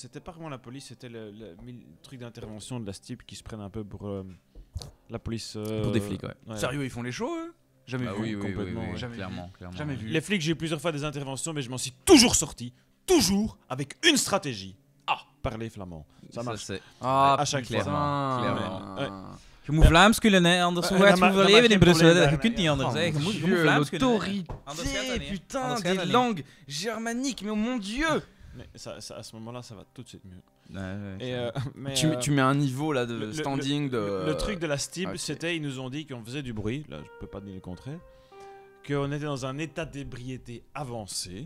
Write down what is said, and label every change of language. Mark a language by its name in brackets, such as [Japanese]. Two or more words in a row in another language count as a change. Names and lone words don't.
[French] C'était pas vraiment la police, c'était le truc d'intervention de la STIP qui se prennent un peu pour la police... Pour des flics, ouais. Sérieux, ils font les shows, eux? Jamais Ah vu. oui, oui, complètement, oui, ouais. Jamais clairement. Jamais vu. Les flics, j'ai eu plusieurs fois des interventions, mais je m'en suis toujours sorti, toujours, avec une stratégie. Parler flamand. Ça marche. c'est Ah, à chaque fois. Clairement. Ouais. [Dutch] Je moet Vlaams kunnen, hè, anders hoe dat het maakt we leven in geen Brussel. probleem, Je kunt niet anders, hè. Je moet Vlaams kunnen. [French] L'autorité, [Dutch] Anders gaat dat niet. [French] putain, [Dutch] Anders gaat [French] des [Dutch] dat niet. [French] langues germaniques, mais oh mon Dieu! Mais ça, à ce moment-là, ça va tout de suite mieux. Ouais, ouais, Et, mais, Tu mets un niveau là de le- standing de. Le truc de la STIB, ok. c'était, ils nous ont dit qu'on faisait du bruit, là je peux pas dire le contraire, qu'on était dans un état d'ébriété avancé.